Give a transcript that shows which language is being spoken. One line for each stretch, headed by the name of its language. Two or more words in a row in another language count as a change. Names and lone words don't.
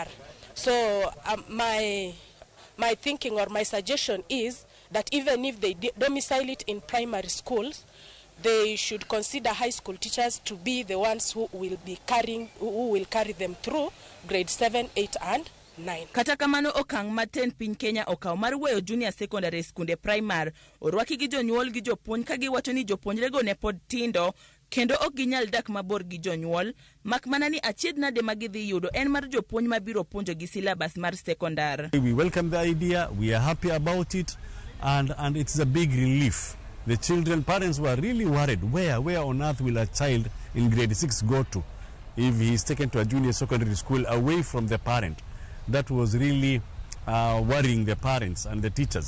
English: So my thinking or my suggestion is that even if they domicile it in primary schools, they should consider high school teachers to be the ones who will carry them through grade 7, 8 and 9.
Luo (Kenya and Tanzania): Kata kamano okang' maten piny Kenya okaw mar weyo
English: junior secondary
Luo (Kenya and Tanzania): skunde primary orwaki gi jonyuol gi jopuonj ka giwacho ni jopuonjrego ne pod tindo kendo ok ginyal dak mabor gi jonyuol, mak mana ni achiedh nade ma gidhi yudo en mar jopuonj mabiro puonjo gi syllabus mar secondary.
English: We welcome the idea, we are happy about it, and it's a big relief. The children, parents were really worried, where on earth will a child in grade 6 go to if he is taken to a junior secondary school away from the parent? That was really worrying the parents and the teachers.